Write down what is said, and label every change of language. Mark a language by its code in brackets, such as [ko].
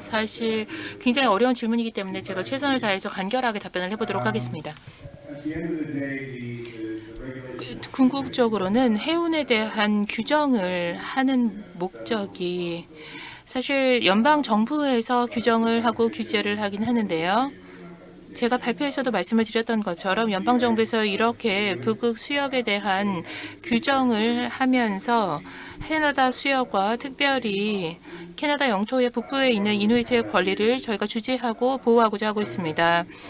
[ko] 사실 굉장히 어려운 질문이기 때문에 제가 최선을 다해서 간결하게 답변을 해보도록 하겠습니다. [en] At the end of the day, the regulation. [ko] 궁극적으로는 해운에 대한 규정을 하는 목적이 사실 연방 정부에서 규정을 하고 규제를 하긴 하는데요. 제가 발표에서도 말씀을 드렸던 것처럼 연방 정부에서 이렇게 북극 수역에 대한 규정을 하면서 캐나다 수역과 특별히 캐나다 영토의 북부에 있는 이누이트의 권리를 저희가 주재하고 보호하고자 하고 있습니다.